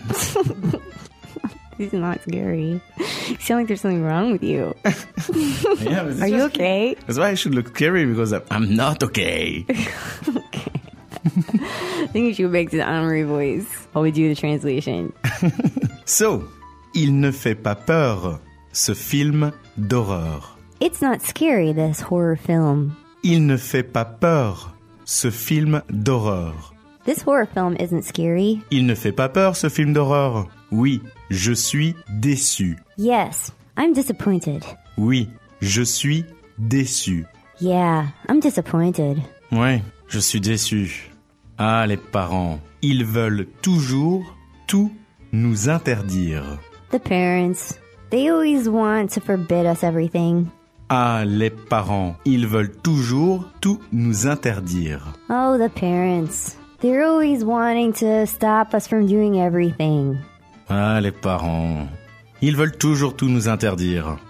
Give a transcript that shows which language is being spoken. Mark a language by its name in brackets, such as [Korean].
[English] This is not scary. You sound like there's something wrong with you. Yeah, are you okay? That's why I should look scary, because I'm not okay. Okay. I think you should go back to the honorary voice while we do the translation. [French] So, il ne fait pas peur, ce film d'horreur. [English] It's not scary, this horror film. [French] Il ne fait pas peur. Ce film d'horreur. [English] This horror film isn't scary. [French] Il ne fait pas peur, ce film d'horreur. Oui, je suis déçu. [English] Yes, I'm disappointed. [French] Oui, je suis déçu. [English] Yeah, I'm disappointed. [French] Ouais, je suis déçu. Ah, les parents, ils veulent toujours tout nous interdire. [English] The parents, they always want to forbid us everything. [French] Ah, les parents, ils veulent toujours tout nous interdire. [English] Oh, the parents, they're always wanting to stop us from doing everything. [French] Ah, les parents, ils veulent toujours tout nous interdire.